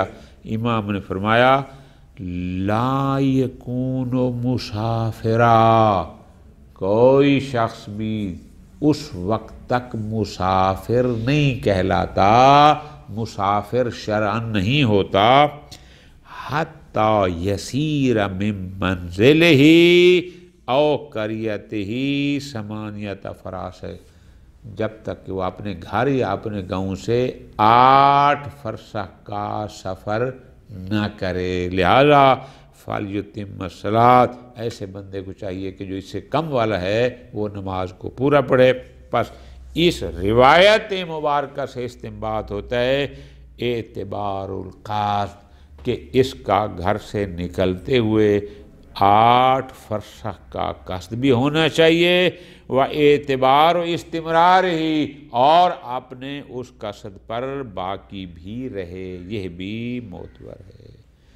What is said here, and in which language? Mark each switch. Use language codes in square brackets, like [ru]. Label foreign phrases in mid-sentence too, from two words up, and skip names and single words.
[ur] امام نے فرمایا [ar] لا یکون مسافرا، [ur] کوئی شخص بھی اس وقت تک مسافر نہیں کہلاتا، مسافر شرعاً نہیں ہوتا، [ar] حتی یسیر من منزلہ او قریتہ 8 فراسخ، [ur] جب تک کہ وہ اپنے گھر یا اپنے گاؤں سے 8 فرسخ کا سفر نہ کرے، لہذا [ar] فَلْيُتِمَّ الصَّلَاةَ، [ur] ایسے بندے کو چاہیے کہ جو اس سے کم والا ہے وہ نماز کو پورا پڑھے۔ پس اس روایت مبارکہ سے استنباط ہوتا ہے [ar] اعتبار القصد، [ur] کہ اس کا گھر سے نکلتے ہوئے 8 فرسخ کا قصد بھی ہونا چاہیے، [ar] و اعتبار و استمرار [ur] ہی، اور اپنے اس قصد پر باقی بھی رہے، یہ بھی معتبر ہے۔